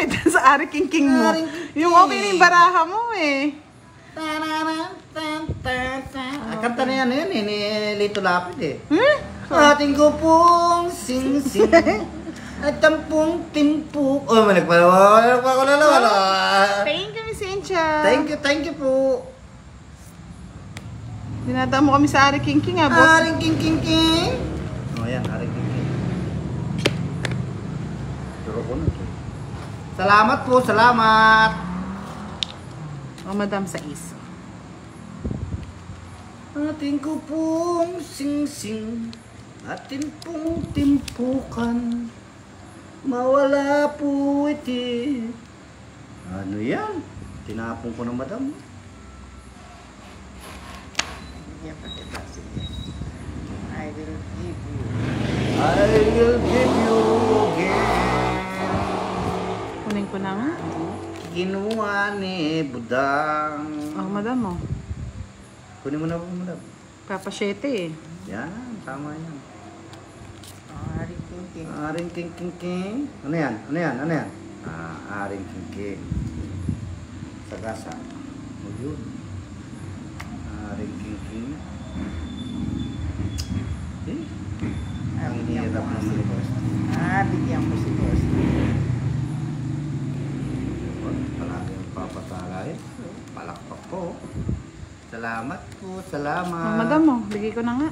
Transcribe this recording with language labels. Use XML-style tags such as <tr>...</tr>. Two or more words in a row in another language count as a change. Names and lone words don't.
<tl>Sa Ari King King mo. Ari King King. Yung okay na yung baraha mo eh. Kanta na yan eh, ni Lito Lapid eh. Hmm?</tl> <pam>Ating ko pong sing-sing at tampong timpuk.</pam> <tl>Oh, wala.</tl> <en>Thank you, Miss Cynthia. Thank you po.</en> <tl>Dinadaan mo kami sa Ari King King, boss. Aring king. Oh, yan, aring king. Duro ko na. Salamat po, salamat. Oh, Madam Sais.</tl> <pam>Ating ko pong sing-sing, atin pong timpukan, mawala po iti.</pam> <tl>Ano yan? Tinapon ko ng madam. Bigyan pa kita. Sige.</tl> <en>I will give you. I will give you again.</en> <tl>Kunin ko na nga. Kinuha ni Budang. Oh, Madam, oh. Kunin mo na po, madam. Papa 7 eh. Yan, tama yan. Aring king. Aring king. Ano yan? Aring king. Sagasa. O yun. Aring king. Eh? Ang hirap naman ito. Bigyan ko si Boss. Palagi ang papatalay. Palakpak po. Salamat po, Oh, salamat. Madam, oh. Bigay ko na nga.</tl>